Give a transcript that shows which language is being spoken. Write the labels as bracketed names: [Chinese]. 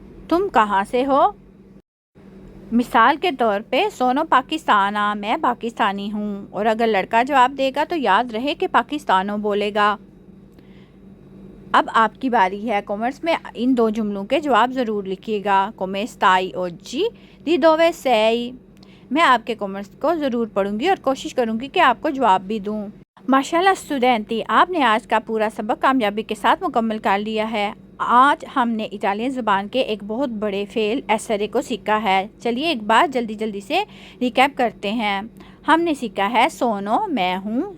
[Hindi] तुम कहाँ से हो। मिसाल के तौर पे [Italian] सोनो पाकिस्ताना, [Hindi] मैं पाकिस्तानी हूँ। और अगर लड़का जवाब देगा तो याद रहे कि पाकिस्तानो बोलेगा। अब आपकी बारी है। कमेंट्स में इन दो जुमलों के जवाब ज़रूर लिखिएगा। [Italian] come stai oggi, di dove sei। [Hindi] मैं आपके कमेंट्स को ज़रूर पढ़ूंगी और कोशिश करूंगी कि आपको जवाब भी दूं। माशाल्लाह स्टूडेंटी, आपने आज का पूरा सबक कामयाबी के साथ मुकम्मल कर लिया है। आज हमने इटालियन ज़ुबान के एक बहुत बड़े फेल एसरे को सीखा है। चलिए एक बार जल्दी जल्दी से रिकैप करते हैं। हमने सीखा है सोनो, मैं हूँ।